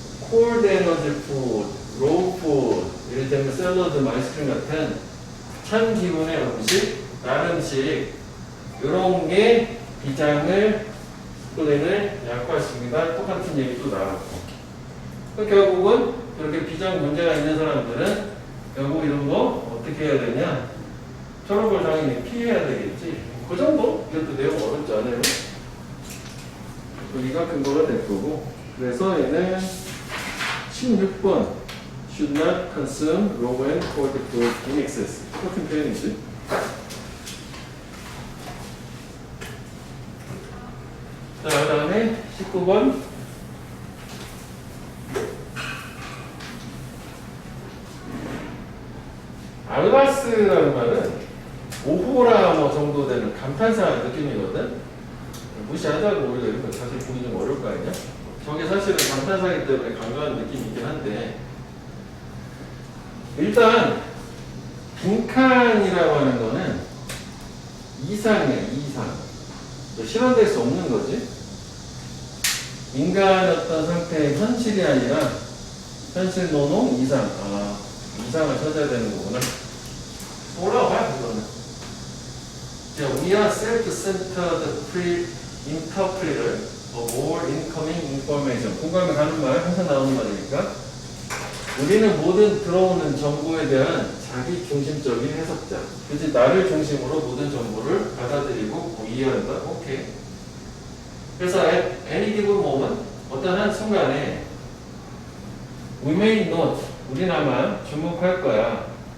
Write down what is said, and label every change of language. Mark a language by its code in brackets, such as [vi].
[ko] 콜드 에너지 푸드, 로우 푸드, 이를테면 샐러드, 아이스크림 같은 찬 기분의 음식, 단 음식 이런 게 비장을 스플린을 약화시킵니다. 똑같은 얘기도 나왔고 결국은 그렇게 비장 문제가 있는 사람들은 결국 이런 거 어떻게 해야 되냐? 저런 걸 당연히 피해야 되겠지. 그 정도? 이것도 내용 어렵지 않아요. 여기가 근거가 될 거고 그래서 얘는 16번 [en] should not consume raw and cold food in excess. [ko] 똑같은 표현이지. 자, 그 다음에 19번. 알바스라는 말은 오호라 뭐 정도 되는 감탄사 느낌이거든. 무시하자고 우리가 이런 거 사실 보기 좀 어려울 거 아니냐? 저게 사실은 감탄사이기 때문에 강조하는 느낌이 있긴 한데 일단 빈칸이라고 하는 거는 이상이야. 이상. 실현될 수 없는 거지. 인간의 어떤 상태의 현실이 아니라 현실 노노 이상. 이상을 찾아야 되는 거구나. 올라와요 그거는. [en] We are self-centered pre-interpreter of all incoming information. [ko] 공감에 가는 말, 항상 나오는 말이니까. 우리는 모든 들어오는 정보에 대한 자기 중심적인 해석자. 그치? 나를 중심으로 모든 정보를 받아들이고 이해한다. 오케이. 그래서 [en] at any given moment, [ko] 어떤 한 순간에 [en] we may not, [ko] 우리는 아마 주목할 거야.